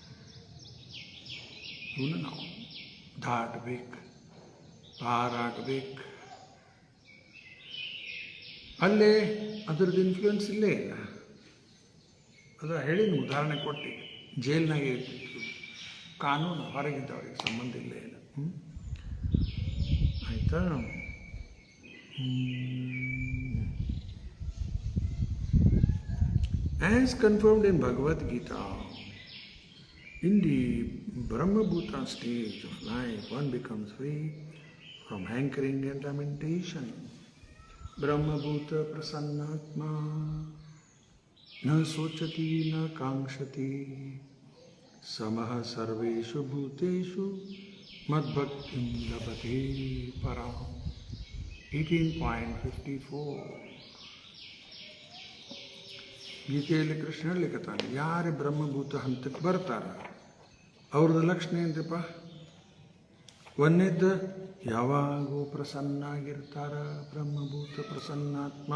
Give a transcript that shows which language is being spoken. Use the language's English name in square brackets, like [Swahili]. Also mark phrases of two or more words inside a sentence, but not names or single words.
[Kannada] ಇವನು ನಾವು ದಾಟಬೇಕು, ಪಾರಾಗಬೇಕು. ಅಲ್ಲೇ ಅದರದ್ದು ಇನ್ಫ್ಲೂಯೆನ್ಸ್ ಇಲ್ಲೇ ಇಲ್ಲ. ಅದು ಹೇಳಿದ ಉದಾಹರಣೆ ಕೊಟ್ಟು, ಜೈಲ್ನಾಗೆ ಇರ್ತಿತ್ತು, ಕಾನೂನು ಹೊರಗಿದ್ದವ್ರಿಗೆ ಸಂಬಂಧ ಇಲ್ಲೇ ಇಲ್ಲ. ಆಯಿತಾ? [English] As confirmed in Bhagavad Gita, in the Brahmabhuta stage of life, one becomes free from hankering and lamentation. [Sanskrit] ब्रह्मभूत प्रसन्नात्मा न शोचति न काङ्क्षति समः सर्वेषु भूतेषु मद्भक्तिं लभते परम्. 18.54. [Kannada] ಗೀತೆಯಲ್ಲಿ ಕೃಷ್ಣ ಹೇಳಿಕತ್ತಾನೆ, ಯಾರು ಬ್ರಹ್ಮಭೂತ ಹಂತಕ್ಕೆ ಬರ್ತಾರ ಅವ್ರದ್ದು ಲಕ್ಷಣ ಏನ್ರಿಪ್ಪ? ಒಂದೇದ್ದು ಯಾವಾಗೂ ಪ್ರಸನ್ನಾಗಿರ್ತಾರ, [Sanskrit] ಬ್ರಹ್ಮಭೂತ ಪ್ರಸನ್ನಾತ್ಮ.